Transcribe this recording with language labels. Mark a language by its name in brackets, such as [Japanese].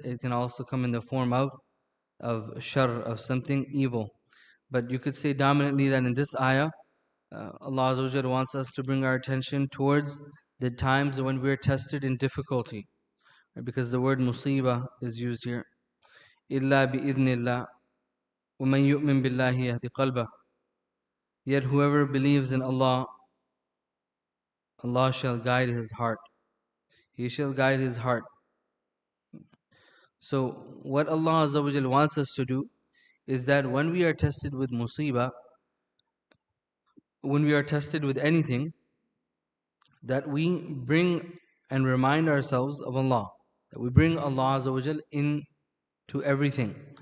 [English] It can also come in the form of shar, of something evil. But you could say dominantly that in this ayah, Allah Azza wa Jalla wants us to bring our attention towards the times when we are tested in difficulty. Because the word musibah is used here. [Arabic] Illa bi idnillah, وَمَن يُؤْمِن بِاللَّهِ يَهْدِ قَلْبَهُ. [English] Yet whoever believes in Allah, Allah shall guide his heart. He shall guide his heart. So what Allah Azza wa Jal wants us to do is that when we are tested with musibah, when we are tested with anything, that we bring and remind ourselves of Allah, that we bring Allah Azza wa Jal into everything.